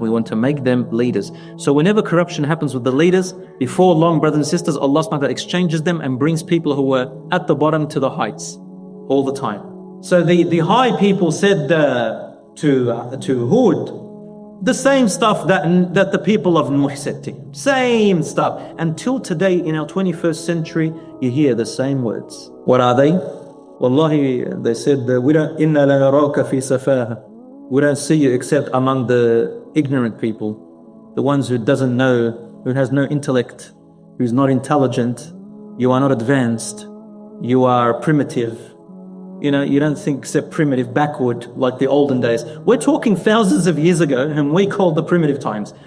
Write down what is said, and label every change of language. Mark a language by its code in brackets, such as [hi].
[en] We want to make them leaders. So whenever corruption happens with the leaders, before long, brothers and sisters, Allah subhanahu wa ta'ala exchanges them and brings people who were at the bottom to the heights all the time. So the high people said to Hud the same stuff that the people of Nuh said to him. Same stuff. Until today, in our 21st century, you hear the same words. What are they? Wallahi, they said, [ar] إِنَّا لَنَرَاكَ فِي سَفَاهَةٍ. [en] We don't see you except among the ignorant people, the ones who doesn't know, who has no intellect, who's not intelligent. You are not advanced. You are primitive. You know, you don't think except primitive, backward, like the olden days. We're talking thousands of years ago, and we called the primitive times.